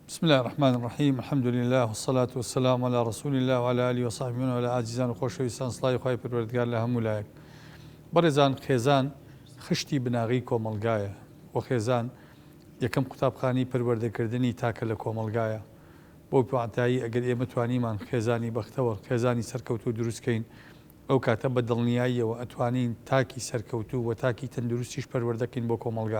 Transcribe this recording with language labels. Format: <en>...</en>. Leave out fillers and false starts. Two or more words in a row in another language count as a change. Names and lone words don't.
<ar>بسم الله الرحمن الرحيم الحمد لله والصلاة والسلام على رسول الله وعلى آله وصحبه وعلى</ar> <ckb>عاجزان وخۆشەویستان سڵاوی خوای پەروەردگار لە هەموو لایەک. بەڕێزان خێزان خشتی بناغی کۆمەڵگایە و خێزان یەکەم قوتابخانەی پەروەردەکردنی تاکە لە کۆمەڵگایە. بۆ پێوانتایی ئەگەر ئێمە توانیمان خێزانی بەختەوە خێزانی سەرکەوتوو دروستکەین ئەو کاتە بە دڵنیاییەوە ئەتوانین تاکی سەرکەوتوو و تاکی تەندروستیش پەروەردەکەین بۆ کۆمەڵگا.</ckb>